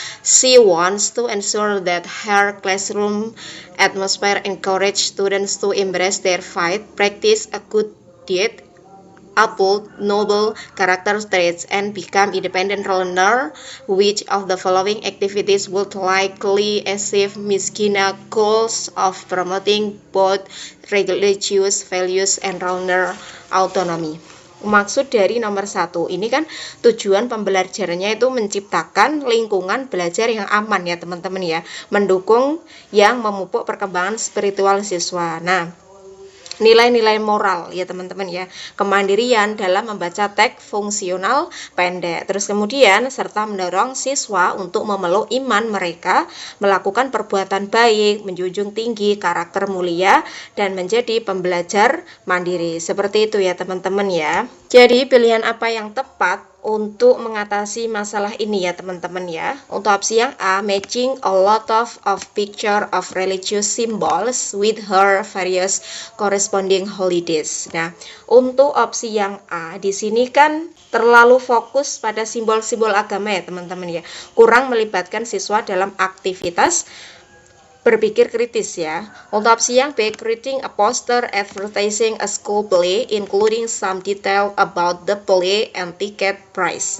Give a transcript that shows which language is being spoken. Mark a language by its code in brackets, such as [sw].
[en] She wants to ensure that her classroom atmosphere encourages students to embrace their faith, practice a good deed, uphold noble character traits, and become independent learner. Which of the following activities would likely achieve Miss Kina goals of promoting both religious values and learner autonomy? [id] Maksud dari nomor 1 ini kan tujuan pembelajarannya itu menciptakan lingkungan belajar yang aman ya teman-teman ya, mendukung yang memupuk perkembangan spiritual siswa. Nah, nilai-nilai moral ya teman-teman ya, kemandirian dalam membaca teks fungsional pendek, terus kemudian serta mendorong siswa untuk memeluk iman mereka, melakukan perbuatan baik, menjunjung tinggi karakter mulia, dan menjadi pembelajar mandiri. Seperti itu ya teman-teman ya. Jadi pilihan apa yang tepat untuk mengatasi masalah ini ya teman-teman ya? Untuk opsi yang A, [en] matching a lot of picture of religious symbols with her various corresponding holidays. [id] Nah, untuk opsi yang A di sini kan terlalu fokus pada simbol-simbol agama ya teman-teman ya, kurang melibatkan siswa dalam aktivitas berpikir kritis ya. Untuk opsi yang B, [en] creating a poster advertising a school play including some detail about the play and ticket price.